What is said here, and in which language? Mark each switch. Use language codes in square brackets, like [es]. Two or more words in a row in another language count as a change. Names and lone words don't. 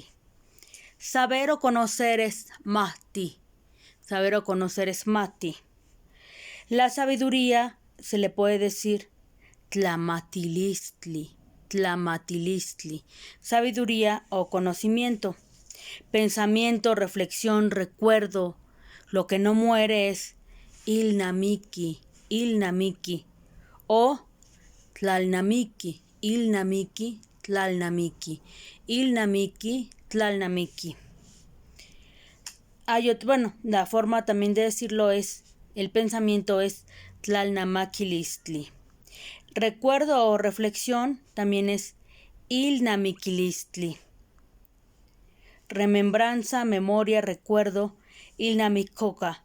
[es] Saber o conocer es mati, saber o conocer es mati. La sabiduría se le puede decir [nah] tlamatilistli, tlamatilistli, [es] sabiduría o conocimiento. Pensamiento, reflexión, recuerdo, lo que no muere es [nah] ilnamiki, ilnamiki, o tlalnamiki, ilnamiki, tlalnamiki, ilnamiki, tlalnamiki. [es] Bueno, la forma también de decirlo es, el pensamiento es tlalnamakilistli. Recuerdo o reflexión también es ilnamikilistli. Remembranza, memoria, recuerdo, ilnamikoka.